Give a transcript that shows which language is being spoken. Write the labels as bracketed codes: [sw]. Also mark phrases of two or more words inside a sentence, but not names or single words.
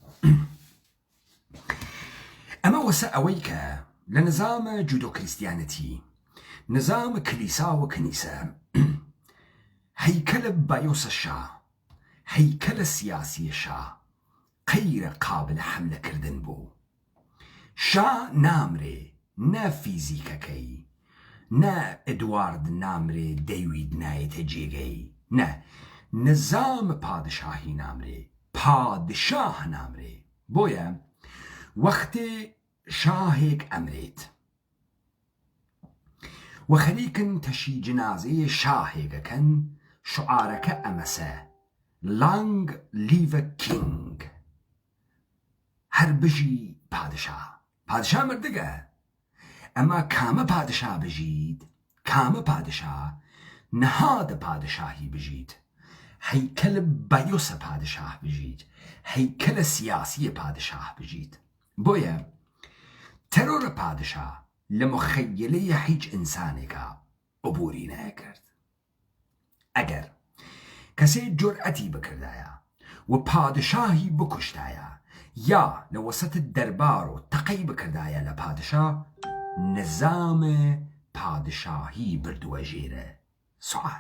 [ckb] ئەمە وەسە ئەوەی کە لە نظامە جودۆ کریستیانەتی نظام کلیسا و کنیسە هەیکەلە بایۆسە شا هەیکەلە سیاسی شا غەیرە قابل حەملەکردن بوو. شا نامرێ نە فیزیکەکەی، نە ئێدوارد نامرێ دەیوید نایەتە جێگەی، نە نظام پادشاهی نامرێ پادشاه نامرێ. بۆیە وەختێ شاهێک ئەمرێت و خەریکن تەشی جنازەیە شاهێگەکەن شعارەکە ئەمەسە [en] long live the king, [ckb] هەر بژی پادشا مردگە. ئەمە کامە پادشا بژید، کامە پادشا نەهادە پادشاهی بژید، هەیکەل بایۆسە پادشاه بژید، هەیکەلە سیاسی پادشاه بژید. بۆیە تەرۆرە پادشا لە مخەیلەیە هیچ ئینسانێکە عبوری نەکرد. ئەگەر کەسێ جورئەتی بکردایە و پادشاهی بکوشتایە یا لە وەسەت دەربار و تەقەی بکردایە لە پادشا، نظام پادشاهی بردووە ژێرە سوال.